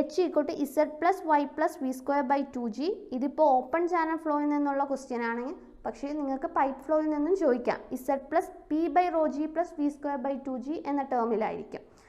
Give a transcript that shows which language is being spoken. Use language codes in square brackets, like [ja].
[en] H equal to Z plus Y plus V square by 2G. [ml] ഇതിപ്പോൾ open channel ഫ്ലോയിൽ നിന്നുള്ള question ആണെങ്കിൽ പക്ഷേ നിങ്ങൾക്ക് പൈപ്പ് ഫ്ലോയിൽ നിന്നും ചോദിക്കാം. [en] Z plus P by rho G plus V square by 2G [ml] എന്ന ടേമിലായിരിക്കും.